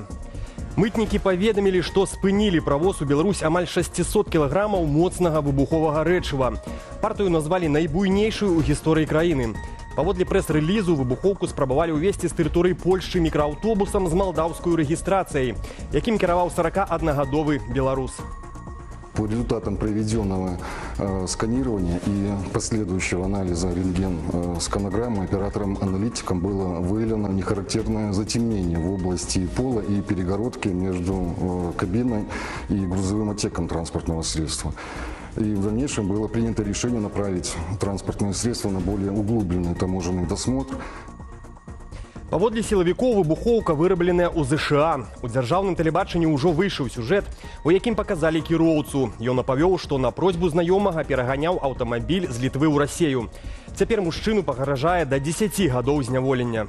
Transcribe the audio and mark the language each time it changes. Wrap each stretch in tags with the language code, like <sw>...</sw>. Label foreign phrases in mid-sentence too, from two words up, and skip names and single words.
<be>Мытнікі паведамілі, што спынілі правоз у Беларусь амаль 600 кілаграмаў моцнага выбуховага рэчыва. Партыю назвалі найбуйнейшую ў гісторыі краіны. Паводле прэс-рэлізу выбухоўку спрабавалі ўвесці з тэрыторыі Польшчы мікрааўтобусам з малдаўскую рэгістрацыяй, якім кіраваў 41-гадовы беларус.</be> <ru>По результатам проведенного сканирования и последующего анализа рентген-сканограммы оператором-аналитиком было выявлено нехарактерное затемнение в области пола и перегородки между кабиной и грузовым отсеком транспортного средства. И в дальнейшем было принято решение направить транспортное средство на более углубленный таможенный досмотр.</ru> <be>Паводле сілавікоў выбухоўка вырабленая ў ЗША. У дзяржаўным тэлебачанні ўжо выйшаў сюжэт, у якім паказалі кіроўцу. Ён апавёў, што на просьбу знаёмага пераганяў аўтамабіль з Літвы ў Расею. Цяпер мужчыну пагражае да 10 гадоў зняволення.</be>